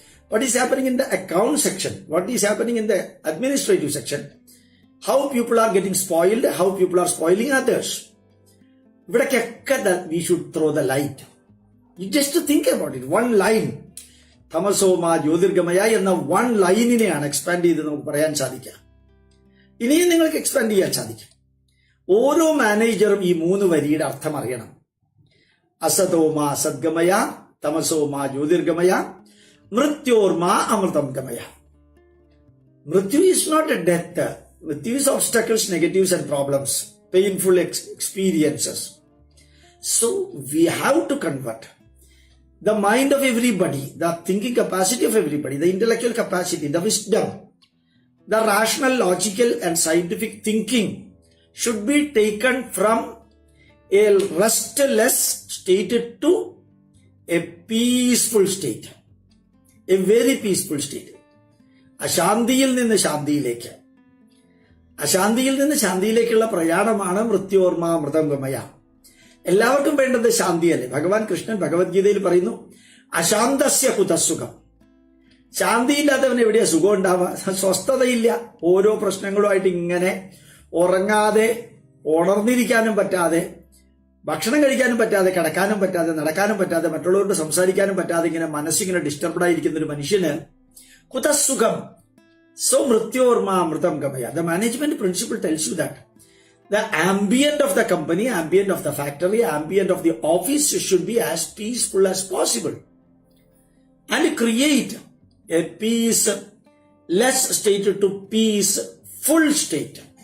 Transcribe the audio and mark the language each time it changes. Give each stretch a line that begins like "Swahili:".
English: What is happening in the account section? What is happening in the administrative section? How people are getting spoiled? How people are spoiling others? We should throw the light. You just think about it. One line.
Sanskrit: തമസോമ ജ്യോതിർഗമയ
Malayalam: എന്ന one ലൈനിനെയാണ് expand ചെയ്ത് നമുക്ക് പറയാൻ സാധിക്കുക. ഇനിയും നിങ്ങൾക്ക് expand ചെയ്യാൻ സാധിക്കും. ഓരോ മാനേജറും ഈ 3 വരിയുടെ അർത്ഥം അറിയണം.
Sanskrit: അസതോമ സദ്ഗമയ തമസോമ ജ്യോതിർഗമയ മൃത്യോർമ അമൃതം ഗമയ.
English: മൃത്യു is not a death. മൃത്യു ഈസ് obstacles, negatives and problems, painful experiences. So we have to convert the mind of everybody, the thinking capacity of everybody, the intellectual capacity, the wisdom, the rational, logical and scientific thinking should be taken from a restless state to a peaceful state, a very peaceful state.
Malayalam: അശാന്തിയിൽ നിന്ന് ശാന്തിയിലേക്ക്, അശാന്തിയിൽ നിന്ന് ശാന്തിയിലേക്കുള്ള പ്രയാണമാണ്
Sanskrit: മൃത്യോർമ അമൃതം ഗമയ.
Malayalam: എല്ലാവർക്കും വേണ്ടത് ശാന്തിയല്ലേ? ഭഗവാൻ കൃഷ്ണൻ ഭഗവത്ഗീതയിൽ പറയുന്നു,
Sanskrit: അശാന്തസ്യ കുതസുഖം.
Malayalam: ശാന്തിയില്ലാത്തവന് എവിടെയാ സുഖം ഉണ്ടാവുക? സ്വസ്ഥതയില്ല. ഓരോ പ്രശ്നങ്ങളുമായിട്ട് ഇങ്ങനെ ഉറങ്ങാതെ, ഉണർന്നിരിക്കാനും പറ്റാതെ, ഭക്ഷണം കഴിക്കാനും പറ്റാതെ, കിടക്കാനും പറ്റാതെ, നടക്കാനും പറ്റാതെ, മറ്റുള്ളവരോട് സംസാരിക്കാനും പറ്റാതെ ഇങ്ങനെ മനസ്സിങ്ങനെ ഡിസ്റ്റർബ്ഡ് ആയിരിക്കുന്ന ഒരു മനുഷ്യന് കുതസുഖം.
Sanskrit: So മൃത്യോർമ Amritham Gamaya.
English: The management principle tells you that the ambient of the company, ambient of the factory, ambient of the office should be as peaceful as possible and create a peaceless state to peaceful state.